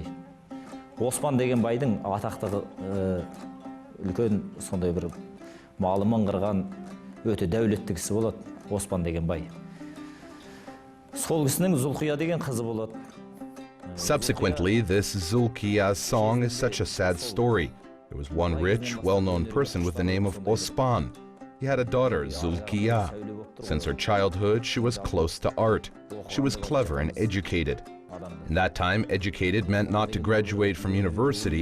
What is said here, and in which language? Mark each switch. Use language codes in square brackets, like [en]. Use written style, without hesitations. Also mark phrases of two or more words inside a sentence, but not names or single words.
[kk] Оспан деген байдың атақты үлкен сондай бір малы мыңғырған өте дәулетті кісі болады, Оспан деген бай. Сол кісінің Zulkiya деген қызы болады. [en] Subsequently, this Zulkiya's song is such a sad story. There was one rich, well-known person with the name of Osman. He had a daughter, Zulkiya. Since her childhood, she was close to art. She was clever and educated. In that time, educated meant not to graduate from university.